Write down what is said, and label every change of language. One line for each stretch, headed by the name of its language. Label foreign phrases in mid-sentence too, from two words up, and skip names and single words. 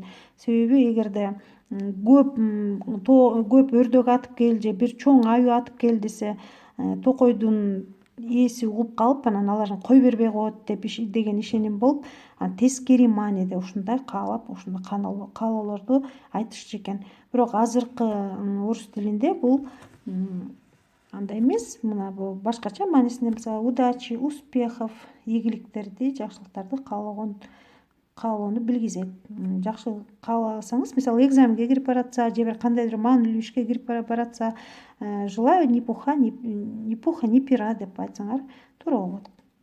Kyrgyz: Себеби эгерде көп өрдөгү атып кел же бир чоң аю атып кел десе, токойдун ээси угуп калып, анан алардын кой бербей коет деген ишеним болуп, тескери мааниде ушундай каалап, ушундай каалоолорду айтышчу экен. Бирок азыркы орус тилинде бул андай эмес. Мына бул башкача маанисинде, мисалы
Russian: удачи, успехов,
Kyrgyz: ийгиликтерди, жакшылыктарды каалоону билгизет. Жакшы кааласаңыз, мисалы экзаменге кирип баратса, же бир кандайдыр маанилүү ишке кирип баратса,
Russian: желаю ни пуха, ни пера
Kyrgyz: деп айтсаңар туура болот.